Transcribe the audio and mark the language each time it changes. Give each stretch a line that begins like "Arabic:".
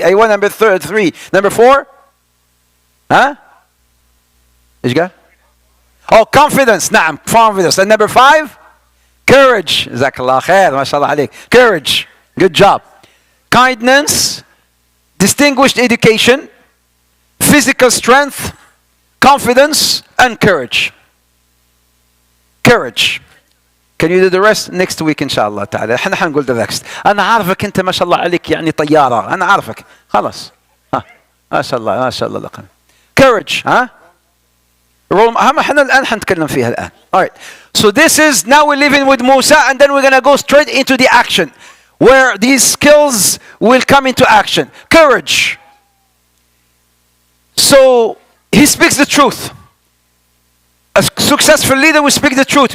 English: Aywa, number 3. Number 4? Huh? Is you got? Confidence. Naam. Confidence. And number 5? Courage. Jazakallah khair. MashaAllah alayk. Courage. Good job. Kindness. Distinguished education. Physical strength. Confidence. And courage. Courage. Can you do the rest next week
Arabic: إن شاء الله تعالى. احنا حنقول
English: the next.
Arabic: أنا عارفك أنت ما شاء الله عليك يعني طيارة. أنا عارفك. خلاص. ما شاء الله ما شاء الله لقنا. Courage. ها؟ احنا الآن حنتكلم فيها الآن.
English: Alright. So this is now we're living with Musa and then we're gonna go straight into the action where these skills will come into action. Courage. So he speaks the truth. A successful leader will speak the truth.